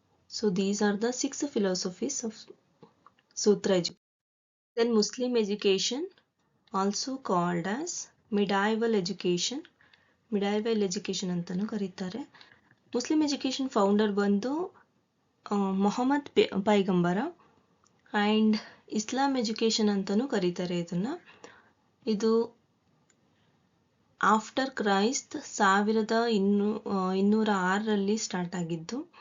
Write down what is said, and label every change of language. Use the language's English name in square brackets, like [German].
[Kannada] So these are the [English] 6 philosophies of Sutra education. Then Muslim education, also called as medieval education. [Kannada] ಮಿಡೈವಲ್ education ಅಂತಲೂ ಕರೀತಾರೆ. Muslim education founder ಬಂದು Mohammed ಪೈಗಂಬರ. And Islam education ಅಂತಲೂ ಕರೀತಾರೆ ಇದನ್ನು. ಇದು after Christ 1206ರಲ್ಲಿ start ಆಗಿದ್ದು.